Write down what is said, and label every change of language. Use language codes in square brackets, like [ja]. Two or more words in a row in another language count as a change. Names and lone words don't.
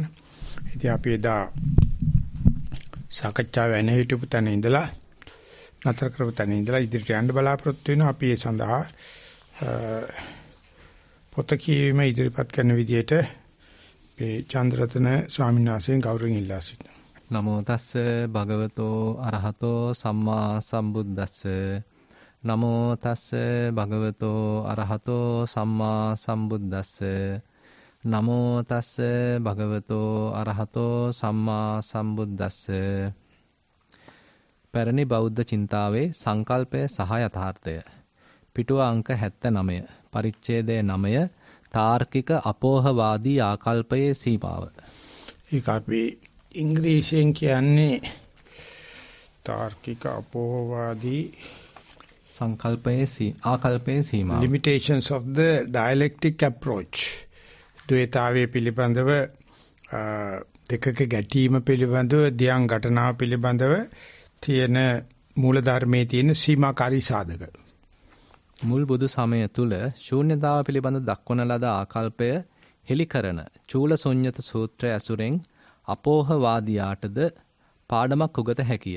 [si] ඉතින් අපි එදා සාකච්ඡාව වෙන හිටපු තැන ඉඳලා නතර කරපු තැන ඉඳලා ඉදිරියට යන්න බලාපොරොත්තු වෙනවා. අපි ඒ සඳහා පොත කියවීම ඉදිරිපත් කරන විදිහට චන්ද්‍රරතන ස්වාමීන් වහන්සේගෙන් ගෞරවයෙන් ඉල්ලා සිටිනවා. [pi] නමෝ තස්ස භගවතෝ අරහතෝ සම්මා සම්බුද්දස්ස. නමෝ තස්ස භගවතෝ අරහතෝ සම්මා සම්බුද්දස්ස. නමෝ තස්ස භගවතෝ අරහතෝ සම්මා සම්බුද්දස්ස. [si] පැරණි බෞද්ධ චින්තාවේ සංකල්පය සහ යථාර්ථය. පිටුව අංක 79 පරිච්ඡේදය 9 තාර්කික අපෝහවාදී ආකල්පයේ සීමාව. ඒක අපි ඉංග්‍රීසියෙන් කියන්නේ තාර්කික අපෝහවාදී සංකල්පයේ ආකල්පයේ සීමාව. [en] Limitations of the dialectic approach. [si] ද්වේතාවයේ පිළිබඳව දෙකක ගැටීම පිළිබඳව ධ්‍යාන ඝටනාව පිළිබඳව තියෙන මූල ධර්මයේ තියෙන සීමාකාරී සාධක. මුල් බුදු සමය තුල ශූන්‍යතාව පිළිබඳ දක්වන ලද ආකල්පය හෙළි කරන චූල ශුන්්‍යත සූත්‍රය ඇසුරෙන් අපෝහවාදියාටද පාඩමක් උගත හැකිය.